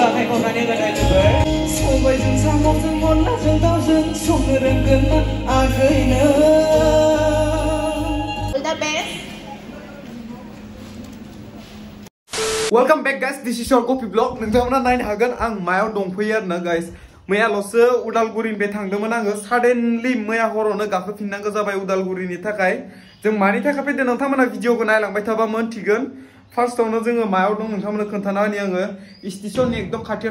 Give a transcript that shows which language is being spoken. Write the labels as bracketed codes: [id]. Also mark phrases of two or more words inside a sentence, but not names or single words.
[brx] हरनानै होनाय जोबोर सबायजों साम'जों अनलाजों दाउजों संनो रोंगोन ना आगैनो [en] The best. Welcome back guys, this is your coffee vlog. [brx] नोंथांमोना नायनो हागोन आं मायाव दंफैयो आरोना guys. मैयाल'सो उदालगुरिनिफ्राय थांदोंमोन आङो सडेनलि मैया हरावनो गाखोफिननांगौ जाबाय उदालगुरिनि थाखाय जों मानि थाखाय फैदों नोंथांमोना भिडिअखौ नायलांबाय थाबा मोनथिगोन फार्स्टआवनो जोङो मायाव दं नोंथांमोननो खोन्थाना होनि आङो स्टेशननि एकदम खाथियाव